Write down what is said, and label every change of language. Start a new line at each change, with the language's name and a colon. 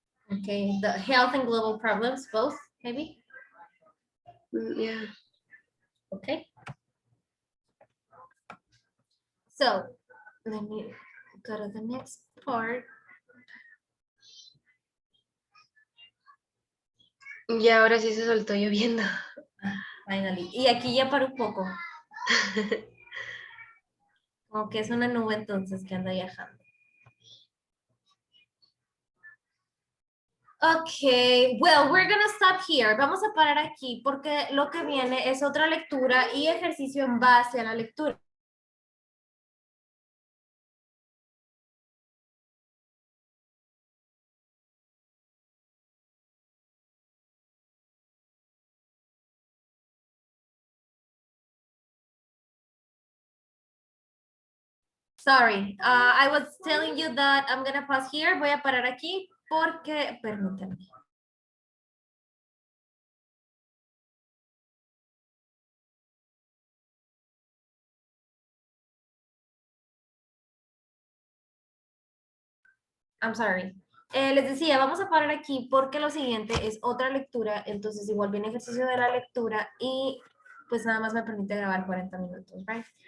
English: Okay, the health and global problems, both, maybe? Yeah. Okay. So let me go to the next part.
Spanish: Y ahora sí se soltó lloviendo.
English: Finally.
Spanish: Y aquí ya para un poco. Como que es una nube entonces que anda viajando.
English: Okay, well, we're gonna stop here.
Spanish: Vamos a parar aquí porque lo que viene es otra lectura y ejercicio en base a la lectura.
English: Sorry, I was telling you that I'm gonna pause here.
Spanish: Voy a parar aquí porque, permítanme.
English: I'm sorry.
Spanish: Les decía, vamos a parar aquí porque lo siguiente es otra lectura, entonces igual viene ejercicio de la lectura y pues nada más me permite grabar 40 minutos, right?